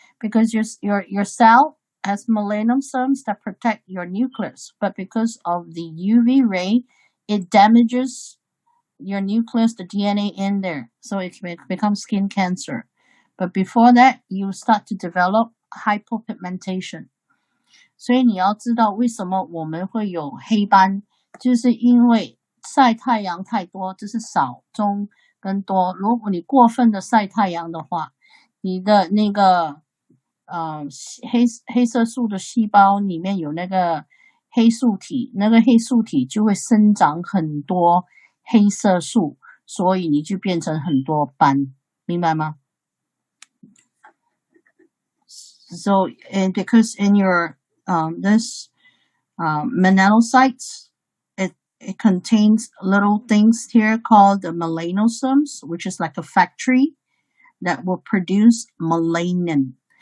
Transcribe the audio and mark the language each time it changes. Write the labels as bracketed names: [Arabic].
[English] Because your cell has melanosomes that protect your nucleus, but because of the UV ray, it damages your nucleus, the DNA in there, so it becomes skin cancer. But before that, you start to develop hypopigmentation. [Chinese] 所以你要知道为什么我们会有黑斑，就是因为晒太阳太多，这是少、中跟多。如果你过分的晒太阳的话，你的那个黑色素的细胞里面有那个黑素体，那个黑素体就会生长很多黑色素，所以你就变成很多斑，明白吗？ [English] So, and because in your this melanocytes, it contains little things here called the melanosomes, which is like a factory that will produce melanin.